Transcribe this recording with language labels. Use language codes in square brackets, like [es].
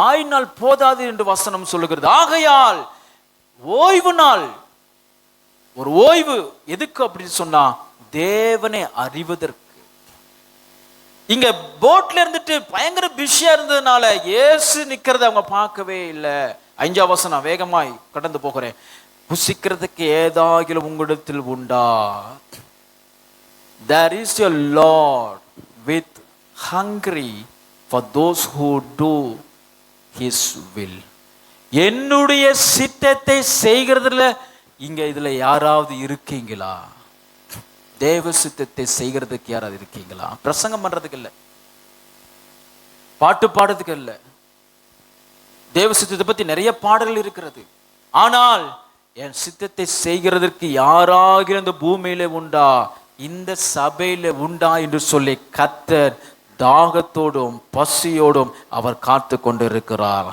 [ta] ஆயினால் போதாது என்று வசனம் சொல்லுகிறது. ஆகையால் ஓய்வு நாள், ஒரு ஓய்வு எதுக்கு அப்படின்னு சொன்னா தேவனை அறிவதற்கு. இங்க போட்ல இருந்துட்டு பயங்கர பிஸியா இருந்ததுனால இயேசு நிக்கிறத அவங்க பார்க்கவே இல்லை. 5ஆம் வசனம் வேகமாய் கடந்து போகிறேன். புசிக்கிறதுக்கு ஏதாகிலும் உங்களிடத்தில் உண்டா? [en] There is a Lord with hungry for those who do his will. [ta] என்னுடைய சித்தத்தை செய்கிறதுல இங்க இதுல யாராவது இருக்கீங்களா? தேவ சித்தத்தை செய்கிறதுக்கு யாராவது இருக்கீங்களா? பிரசங்கம் பண்றதுக்கு இல்ல, பாட்டு பாடுறதுக்கு இல்ல. தேவ சித்தத்தை பத்தி நிறைய பாடல்கள் இருக்கிறது. ஆனால் என் சித்தத்தை செய்கிறதற்கு யாராக இந்த பூமியில உண்டா, இந்த சபையில உண்டா என்று சொல்லி கர்த்தர் தாகத்தோடும் பசியோடும் அவர் காத்து கொண்டு இருக்கிறார்.